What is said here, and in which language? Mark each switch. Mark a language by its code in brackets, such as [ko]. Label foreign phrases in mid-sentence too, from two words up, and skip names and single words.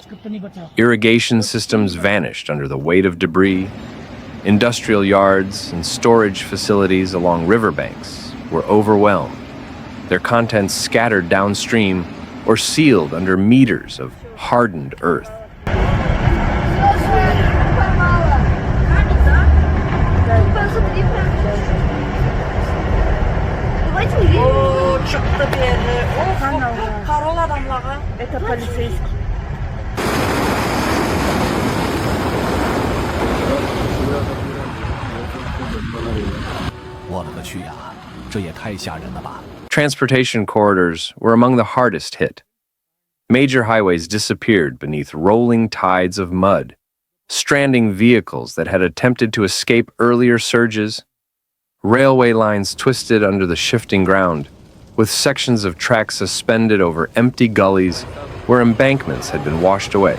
[en] Irrigation systems vanished under the weight of debris. Industrial yards and storage facilities along riverbanks were overwhelmed. their contents scattered downstream or sealed under meters of hardened earth. [tr] О, çıktı bir yere. Of, karol adamlara. [ru] Это полицейский. [zh] 我勒个去呀，这也太吓人了吧！ [en] Transportation corridors were among the hardest hit. Major highways disappeared beneath rolling tides of mud, stranding vehicles that had attempted to escape earlier surges. Railway lines twisted under the shifting ground, with sections of track suspended over empty gullies where embankments had been washed away.